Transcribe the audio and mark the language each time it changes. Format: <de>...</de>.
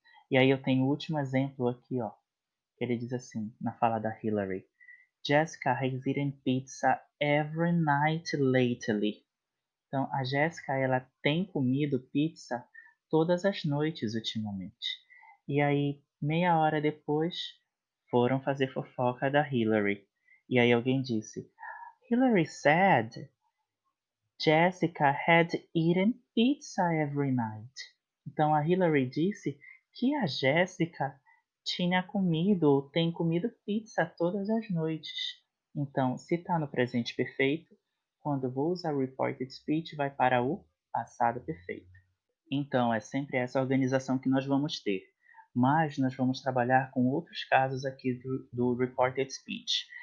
<pt>E aí eu tenho o último exemplo aqui, ó. Ele diz assim, na fala da Hillary:</pt> <en>Jessica has eaten pizza every night lately.</en> <pt>Então, a Jessica, ela tem comido pizza todas as noites ultimamente. E aí, meia hora depois, foram fazer fofoca da Hillary. E aí alguém disse:</pt> <en>Hillary said Jessica had eaten pizza every night.</en> <pt>Então a Hillary disse que a Jéssica tinha comido ou tem comido pizza todas as noites. Então, se está no presente perfeito, quando eu vou usar reported speech, vai para o passado perfeito. Então, é sempre essa organização que nós vamos ter. Mas nós vamos trabalhar com outros casos aqui do reported speech.</pt>